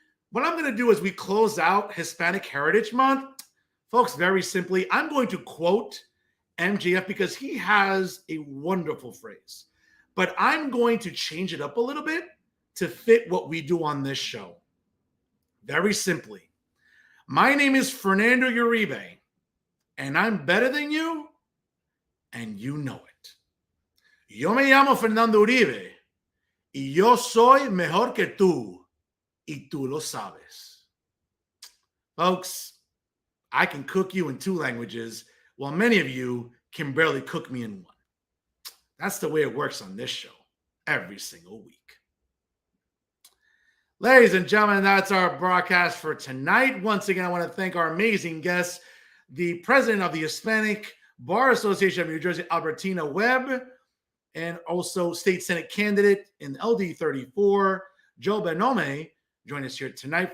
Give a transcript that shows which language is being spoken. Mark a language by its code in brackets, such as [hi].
[en] What I'm going to do as we close out Hispanic Heritage Month, folks, very simply, I'm going to quote MJF because he has a wonderful phrase. But I'm going to change it up a little bit to fit what we do on this show. Very simply, my name is Fernando Uribe, and I'm better than you, and you know it. [es] Yo me llamo Fernando Uribe, y yo soy mejor que tú, y tú lo sabes. [en] Folks, I can cook you in 2 languages, while many of you can barely cook me in 1. That's the way it works on this show every single week. Ladies and gentlemen, that's our broadcast for tonight. Once again, I want to thank our amazing guests, the president of the Hispanic Bar Association of New Jersey, Albertina, Webb, and also state Senate candidate in LD 34, Joe Belnome, join us here tonight.